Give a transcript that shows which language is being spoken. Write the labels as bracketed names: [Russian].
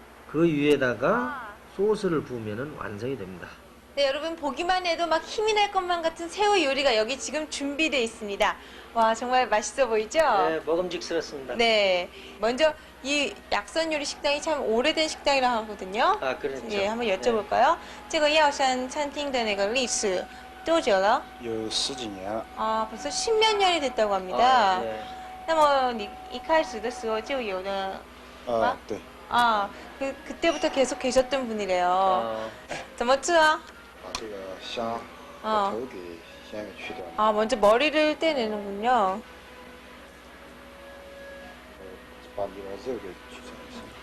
[Korean] 그 위에다가 소스를 부으면 완성이 됩니다. 네, 여러분 보기만 해도 막 힘이 날 것만 같은 새우 요리가 여기 지금 준비되어 있습니다. 와, 정말 맛있어 보이죠? 네, 먹음직스럽습니다. 네. 먼저 이 약선 요리 식당이 참 오래된 식당이라고 하거든요. 그렇죠. 예, 한번 여쭤볼까요? [Chinese] 这个药山餐厅的那个历史多久了? 有十几年了。 [Korean] 벌써 십몇 년이 됐다고 합니다. 네. [Chinese] 那么你一开始的时候就有的对。 [Korean] 그때부터 계속 계셨던 분이래요. [Chinese] 怎么吃啊? 把这个虾把头给先给去掉， [Korean] 먼저 머리를 떼내는군요. [Chinese] 把里边肉给取出来。